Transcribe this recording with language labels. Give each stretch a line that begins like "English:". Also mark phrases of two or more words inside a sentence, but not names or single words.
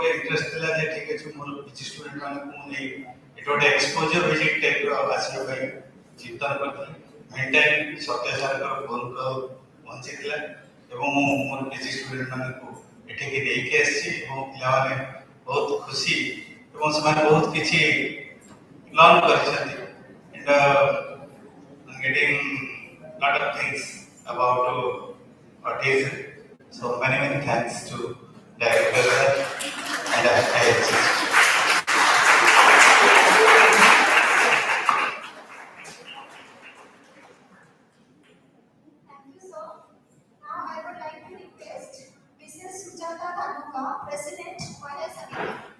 Odia: ଇଣ୍ଟରେଷ୍ଟ ଥିଲା ଯେ ଠିକ୍ ଅଛି ମୋର
English: PG student
Odia: ମାନଙ୍କୁ ମୁଁ ନେଇ ଏଠି ଗୋଟେ
English: exposure visit typeର
Odia: ଆସିବା ପାଇଁ ଚିନ୍ତନ କରିଥିଲି ମେଣ୍ଟାଲି ସତ୍ୟ ସାରଙ୍କର
English: phone call
Odia: ପହଞ୍ଚିଥିଲା ଏବଂ ମୁଁ ମୋର
English: PG student
Odia: ମାନଙ୍କୁ ଏଠିକି ନେଇକି ଆସିଛି ଏବଂ ପିଲାମାନେ ବହୁତ ଖୁସି ଏବଂ ସେମାନେ ବହୁତ କିଛି ଲର୍ନ କରିଛନ୍ତି
English: and getting lot of things about autism. So many thanks to Director and IHS. Thank you, sir. Now I would like to request Mrs. Chandaka, President, Finance Committee.